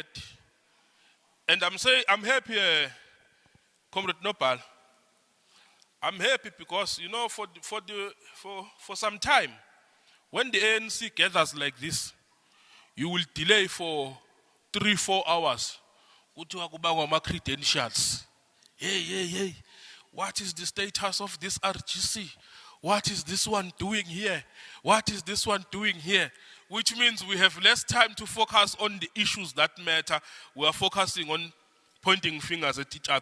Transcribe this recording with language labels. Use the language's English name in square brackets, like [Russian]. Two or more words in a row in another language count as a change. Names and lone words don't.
[English] And I'm happy, Comrade Nopal. I'm happy because, for some time, when the ANC gathers like this, you will delay for 3-4 hours. [Zulu] Kuthiwa kubangwa ama-credentials. Hey. [English] What is the status of this RGC? What is this one doing here? What is this one doing here? Which means we have less time to focus on the issues that matter. We are focusing on pointing fingers at each other.